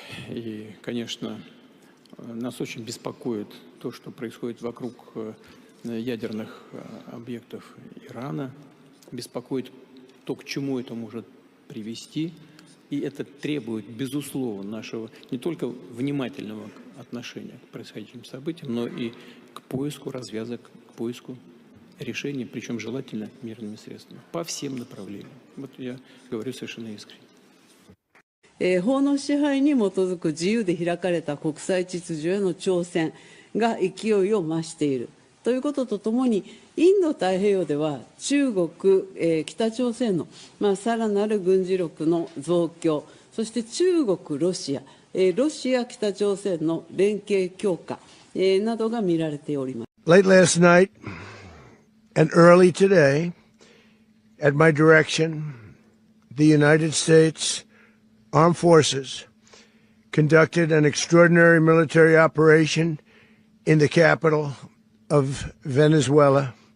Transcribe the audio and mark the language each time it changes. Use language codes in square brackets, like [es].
[ru] И, конечно, нас очень беспокоит то, что происходит вокруг ядерных объектов Ирана, беспокоит то, к чему это может привести, и это требует, безусловно, нашего не только внимательного отношения к происходящим событиям, но и к поиску развязок, к поиску решений, причем желательно мирными средствами, по всем направлениям. Вот я говорю совершенно искренне. [ja] 法の支配に基づく自由で開かれた国際秩序への挑戦が勢いを増している。ということとともに、インド太平洋では中国、北朝鮮の、さらなる軍事力の増強、そして中国、ロシア、ロシア、北朝鮮の連携強化、などが見られております。 [en] Late last night and early today, at my direction, the United States Armed Forces conducted an extraordinary military operation in the capital of Venezuela.